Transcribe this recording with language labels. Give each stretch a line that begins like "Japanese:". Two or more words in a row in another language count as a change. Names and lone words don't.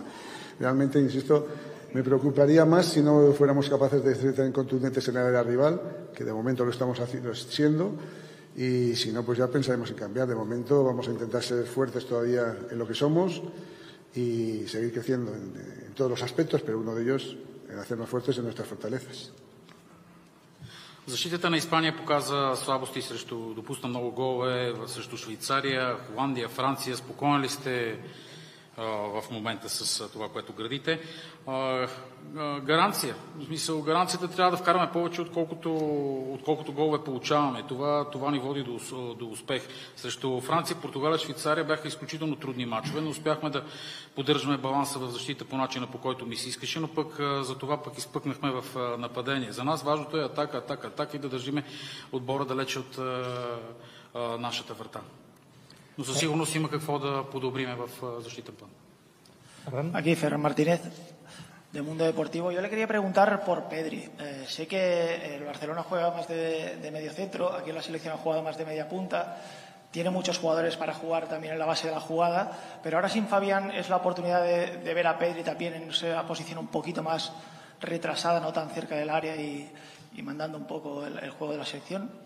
Spanish: Realmente, insisto, me preocuparía más si no fuéramos capaces de ser tan contundentes en el área rival, que de momento lo estamos siendo, y si no, pues ya pensaremos en cambiar. De momento vamos a intentar ser fuertes todavía en lo que somos y seguir creciendo en todos los aspectos, pero uno de ellos en hacernos fuertes en nuestras fortalezas.
Bulgarian: Защитата на Испания показа слабости срещу, допусна много голове срещу Швейцария, Холандия, Франция. Спокоен ли сте в момента с това, което градите? Гаранция. В смисъл, гаранцията трябва да вкараме повече, отколкото голове получаваме. Това ни води до успех. Срещу Франция, Португалия, Швейцария бяха изключително трудни мачове, но успяхме да поддържаме баланса в защита по начина, по който ми се искаше, но за това изпъкнахме в нападение. За нас важното е атака и да държиме отбора далече от нашата врата. Но със сигурност има какво да подобриме в защитен план.
Spanish: Aquí Ferran Martínez, de Mundo Deportivo. Yo le quería preguntar por Pedri. Sé que el Barcelona juega más de medio centro, aquí en la selección ha jugado más de media punta, tiene muchos jugadores para jugar también en la base de la jugada, pero ahora sin Fabián es la oportunidad de ver a Pedri también en esa posición un poquito más retrasada, no tan cerca del área y mandando un poco el juego de la selección.